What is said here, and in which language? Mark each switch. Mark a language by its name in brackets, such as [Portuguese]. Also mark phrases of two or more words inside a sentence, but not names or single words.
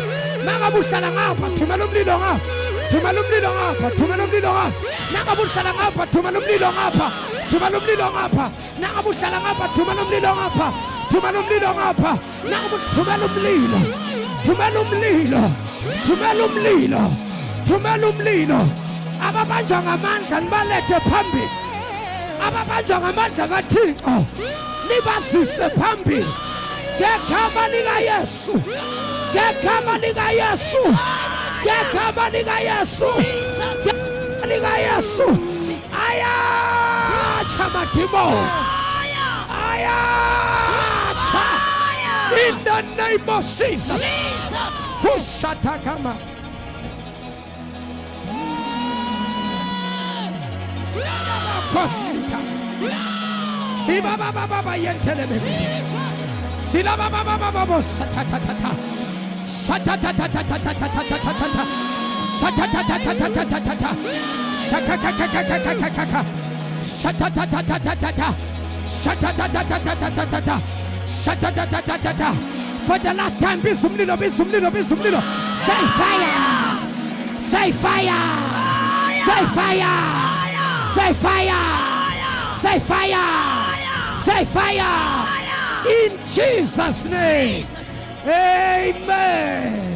[Xhosa] Mangabe uhlala ngapha, thumela umlilo ngapha. Thumela umlilo ngapha, thumela umlilo ngapha. Nangabe uhlala ngapha, thumela umlilo ngapha. Thumela umlilo ngapha. Nangabe uhlala ngapha, thumela umlilo ngapha. Thumela umlilo ngapha. Nangabe thumela umlilo. Thumela umlilo. Thumela umlilo. Thumela umlilo. Ababanjwa ngamandla nibalethe phambili. Ababanjwa ngamandla kaThixo nibasise phambili. Ngegama lika Yesu. Ngegama lika Yesu. Ngegama lika Yesu. Ngegama lika Yesu. Ayatsha matimo. Ayatsha. [English] In the name of Jesus. Kushatakama. Kosita. Siba baba yentelebe. Sila baba satatata. Satatata. Satatata. Satatata. Satatata. Satatata. Satatata. For the last time, be sumlilo. Say fire. Say fire. Say fire. Say fire. Say fire. Say fire. In Jesus' name. Amen.